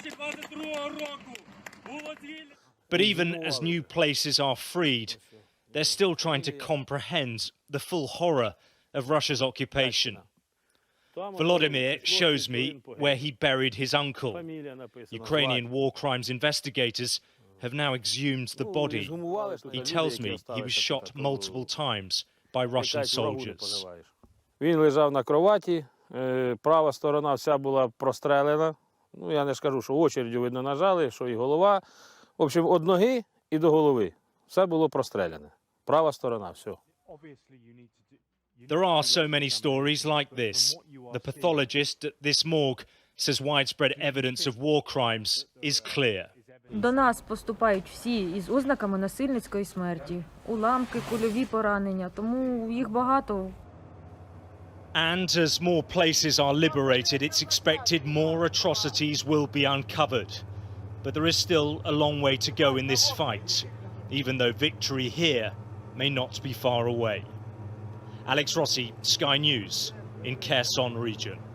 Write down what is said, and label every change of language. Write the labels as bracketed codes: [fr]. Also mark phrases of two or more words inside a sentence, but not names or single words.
[en] But even as new places are freed, they're still trying to comprehend the full horror of Russia's occupation. Volodymyr shows me where he buried his uncle. Ukrainian war crimes investigators have now exhumed the body. He tells me he was shot multiple times by Russian soldiers. [uk] Він лежав на кроваті, права сторона вся була прострелена. Ну, я не скажу, що очередю, видно, нажали, що і голова. В общем, від ноги і до голови все було простреляне. Права сторона, все. [en] There are so many stories like this. The pathologist at this morgue says widespread evidence of war crimes is clear. [uk] До нас поступають всі із ознаками насильницької смерті. Уламки, кульові поранення, тому їх багато. [en] And as more places are liberated, it's expected more atrocities will be uncovered. But there is still a long way to go in this fight, even though victory here may not be far away. Alex Rossi, Sky News, in Kherson region.